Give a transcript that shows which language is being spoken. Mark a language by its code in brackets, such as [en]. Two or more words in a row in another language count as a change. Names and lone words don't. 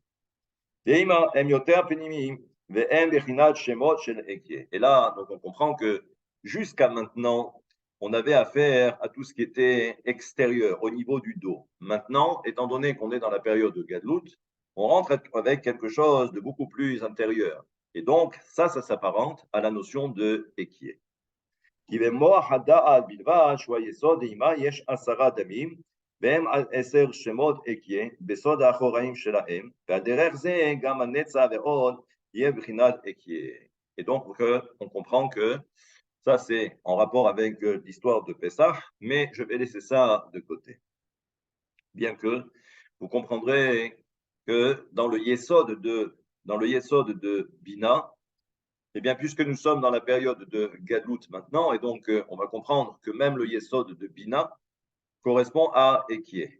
[fr] Et là, donc on comprend que jusqu'à maintenant, on avait affaire à tout ce qui était extérieur, au niveau du dos. Maintenant, étant donné qu'on est dans la période de Gadlut, on rentre avec quelque chose de beaucoup plus intérieur. Et donc, ça s'apparente à la notion de Ekié. [he] כי במוח הדעת בלבד, שהוא היסוד דהימה, יש 10 דמים, והם על 10 שמות אקיה, בסוד האחוראים שלהם, ועל דרך זה גם הנצח ועוד יהיה בחינת אקיה. [fr] Et donc, on comprend que ça, c'est en rapport avec l'histoire de Pessah, mais je vais laisser ça de côté. Bien que vous comprendrez que dans le Yesod de Bina, eh bien, puisque nous sommes dans la période de Gadlut maintenant, et donc on va comprendre que même le Yesod de Bina correspond à Ekié.